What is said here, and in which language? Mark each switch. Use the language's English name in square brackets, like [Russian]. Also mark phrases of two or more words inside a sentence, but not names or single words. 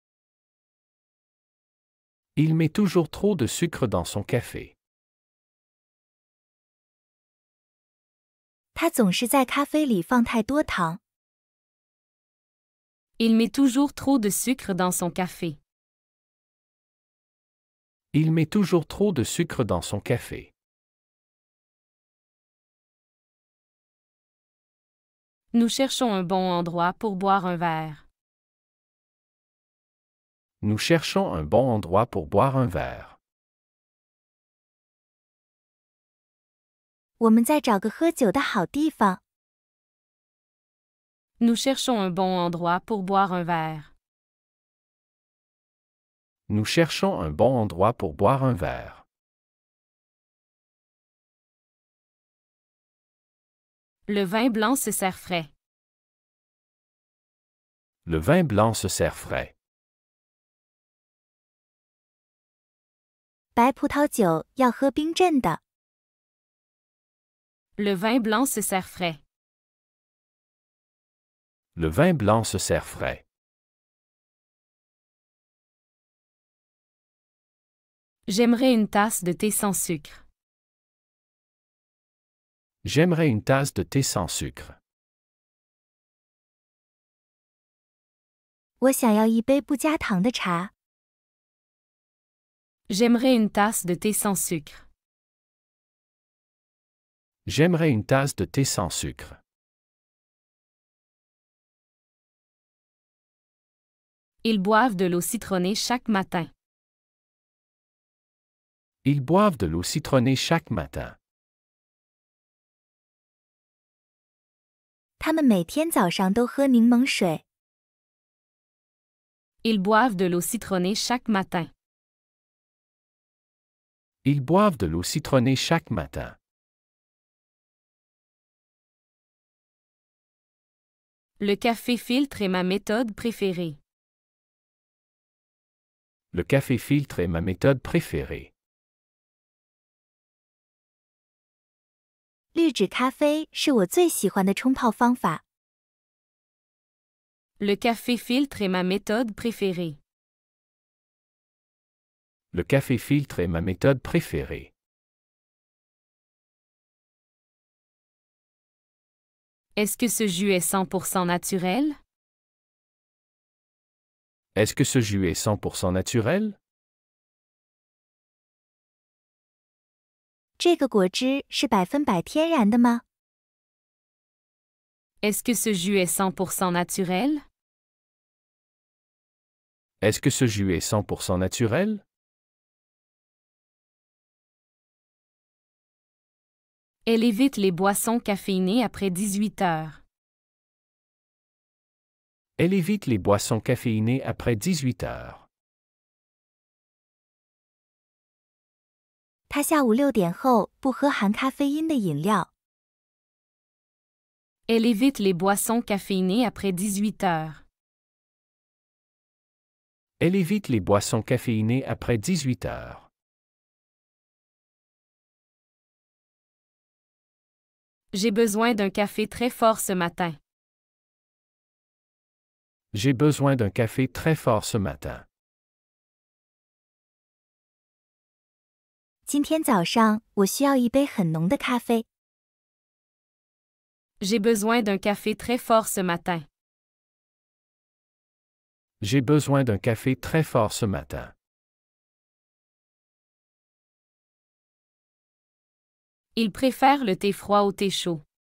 [French] Il met toujours trop de sucre dans son café. [Chinese] 他总是在咖啡里放太多糖。 [French] Il met toujours trop de sucre dans son café. Il met toujours trop de sucre dans son café. Nous cherchons un bon endroit pour boire un verre. Nous cherchons un bon endroit pour boire un verre. [Chinese] 我们再找个喝酒的好地方。 [French] Nous cherchons un bon endroit pour boire un verre. Nous cherchons un bon endroit pour boire un verre. Le vin blanc se sert frais. Le vin blanc se sert frais. [Chinese] 白葡萄酒要喝冰镇的。 [French] Le vin blanc se sert frais. Le vin blanc se sert frais. J'aimerais une tasse de thé sans sucre. J'aimerais une tasse de thé sans sucre. [Chinese] 我想要一杯不加糖的茶。 [French] J'aimerais une tasse de thé sans sucre. J'aimerais une tasse de thé sans sucre. Ils boivent de l'eau citronnée chaque matin. Ils boivent de l'eau citronnée chaque matin. [Chinese] 他们每天早上都喝柠檬水。 [French] Ils boivent de l'eau citronnée chaque matin. Ils boivent de l'eau citronnée chaque matin. Le café filtre est ma méthode préférée. Le café filtre est ma méthode préférée. [Chinese] 滤纸咖啡是我最喜欢的冲泡方法。 [French] Le café filtre est ma méthode préférée. Le café filtre est ma méthode préférée. Est-ce que ce jus est 100% naturel? Est-ce que ce jus est 100% naturel? [Chinese] 这个果汁是100%天然的吗？ [French] Est-ce que ce jus est 100% naturel? Est-ce que ce jus est 100% naturel? Elle évite les boissons caféinées après 18 heures. Elle évite les boissons caféinées après 18 heures. [Chinese] 他下午6点后不喝含咖啡因的饮料。 [French] Elle évite les boissons caféinées après 18 heures. Elle évite les boissons caféinées après 18 heures. J'ai besoin d'un café très fort ce matin. J'ai besoin d'un café très fort ce matin. [Chinese] 今天早上我需要一杯很浓的咖啡。 [French] J'ai besoin d'un café très fort ce matin. J'ai besoin d'un café très fort ce matin. Il préfère le thé froid au thé chaud.